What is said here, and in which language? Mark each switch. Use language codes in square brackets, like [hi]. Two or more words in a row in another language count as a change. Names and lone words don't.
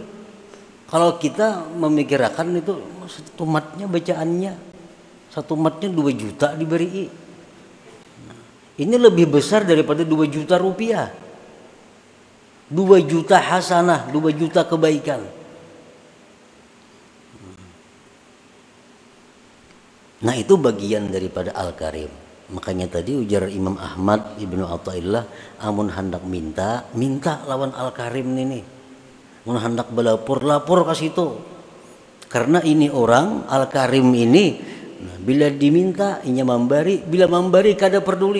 [id] Kalau kita memikirkan itu satu matnya bacaannya, satu matnya 2 juta diberi. Ini lebih besar daripada 2 juta rupiah. 2 juta hasanah, 2 juta kebaikan. Nah itu bagian daripada Al-Karim. Makanya tadi ujar Imam Ahmad Ibnu Athaillah, [bjn] amun hendak minta lawan [id] Al-Karim ini. [bjn] Amun hendak lapor ke situ. Karena ini orang Al-Karim ini, nah, bila diminta inya memberi, bila memberi kada peduli.